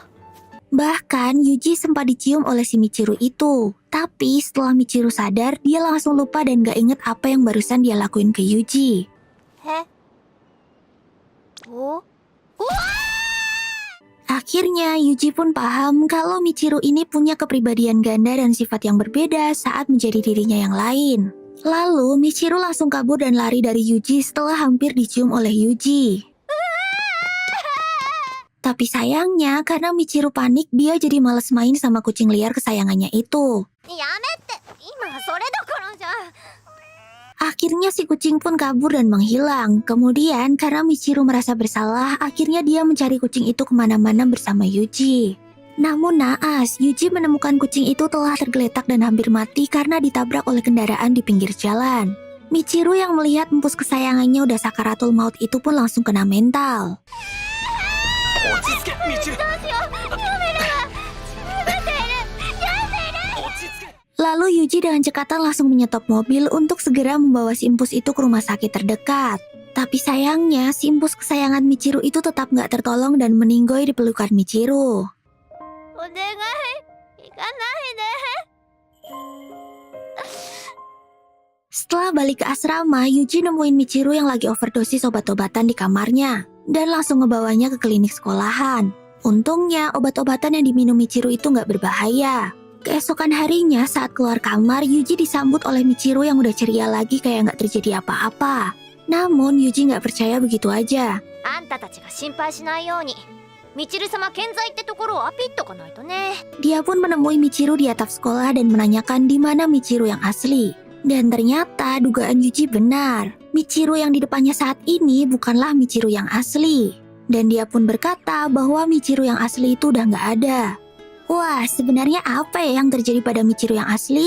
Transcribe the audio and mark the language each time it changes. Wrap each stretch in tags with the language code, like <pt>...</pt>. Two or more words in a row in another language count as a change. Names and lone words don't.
<id>Bahkan Yuji sempat dicium oleh si Michiru itu. Tapi setelah Michiru sadar, dia langsung lupa dan gak inget apa yang barusan dia lakuin ke Yuji. え？お？ Akhirnya Yuji pun paham kalau Michiru ini punya kepribadian ganda dan sifat yang berbeda saat menjadi dirinya yang lain. Lalu Michiru langsung kabur dan lari dari Yuji setelah hampir dicium oleh Yuji. Tapi sayangnya karena Michiru panik, dia jadi malas main sama kucing liar kesayangannya itu.</id> <ja>やめて。今はそれどころじゃ。</ja> <id>Akhirnya si kucing pun kabur dan menghilang. Kemudian karena Michiru merasa bersalah, akhirnya dia mencari kucing itu kemana-mana bersama Yuji. Namun naas, Yuji menemukan kucing itu telah tergeletak dan hampir mati karena ditabrak oleh kendaraan di pinggir jalan. Michiru yang melihat empus kesayangannya udah sakaratul maut itu pun langsung kena mental.</id> <ja>落ち着け、ミチル。</ja> <id>Lalu Yuji dengan cekatan langsung menyetop mobil untuk segera membawa si impus itu ke rumah sakit terdekat. Tapi sayangnya si impus kesayangan Michiru itu tetap nggak tertolong dan meninggoy di pelukan Michiru.</id> <ja>お願い。行かないで。</ja> <id>Setelah balik ke asrama, Yuji nemuin Michiru yang lagi overdosis obat-obatan di kamarnya dan langsung ngebawanya ke klinik sekolahan. Untungnya obat-obatan yang diminum Michiru itu nggak berbahaya. Keesokan harinya saat keluar kamar, Yuji disambut oleh Michiru yang udah ceria lagi kayak nggak terjadi apa-apa. Namun Yuji nggak percaya begitu aja.</id> <ja>あんたたちが心配しないようにみちる様健在ってところをアピっとかないとね。</ja> <id>Dia pun menemui Michiru di atap sekolah dan menanyakan di mana Michiru yang asli. Dan ternyata dugaan Yuji benar. Michiru yang di depannya saat ini bukanlah Michiru yang asli. Dan dia pun berkata bahwa Michiru yang asli itu udah nggak ada. Wah, sebenarnya apa ya yang terjadi pada Michiru yang asli?</id>